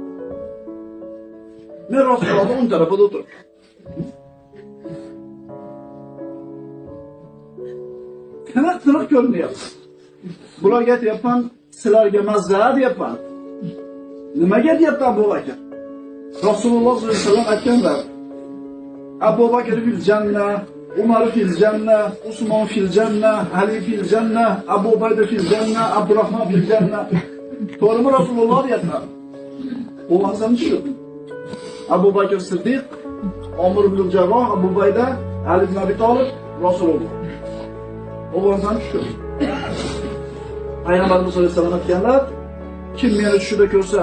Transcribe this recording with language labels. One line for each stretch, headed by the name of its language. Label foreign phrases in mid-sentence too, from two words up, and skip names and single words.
Uzbek: Men Rasulullohning o'ng tarafida o'tiribman. Tiniq ko'rinyapti. Bularga aytyapman, sizlarga mazza deyapman. Nimaga deyapti Abu Bakr? Rasululloh
Arabic: صلى الله عليه وسلم
Uzbek: aytganlar:
Arabic: أبو بكر في الجنة، عمر في الجنة، عثمان في الجنة، علي في الجنة، أبو عبيدة في الجنة، عبد الرحمن في الجنة.
Uzbek: To'g'rimi Rasululloh deyaptilar? Bu mazani shu. Abu Bakr Siddiq, Umar ibn Jarroh, Abu Ubayda, Ali ibn Abi Talib, Rasululloh. Bu mazani shu. Payg'ambarimiz
Arabic: صلى الله عليه وسلم
Uzbek: aytganlar: kim meni tushida ko'rsa,